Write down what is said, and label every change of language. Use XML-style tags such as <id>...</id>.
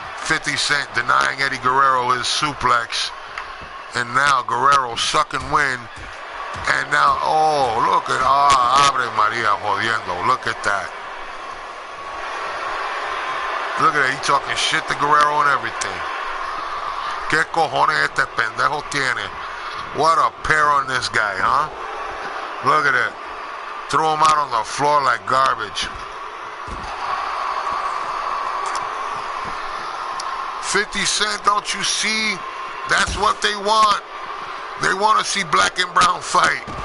<en>50 Cent denying Eddie Guerrero his suplex. And now Guerrero sucking wind. And now, oh, look at, Ave Maria jodiendo. Look at that. Look at that. He talking shit to Guerrero and everything.</en> <es>¿Qué cojones este pendejo tiene?</es> <en>What a pair on this guy, huh? Look at it. Throw him out on the floor like garbage. 50 Cent, don't you see? That's what they want. They want to see black and brown fight.</en>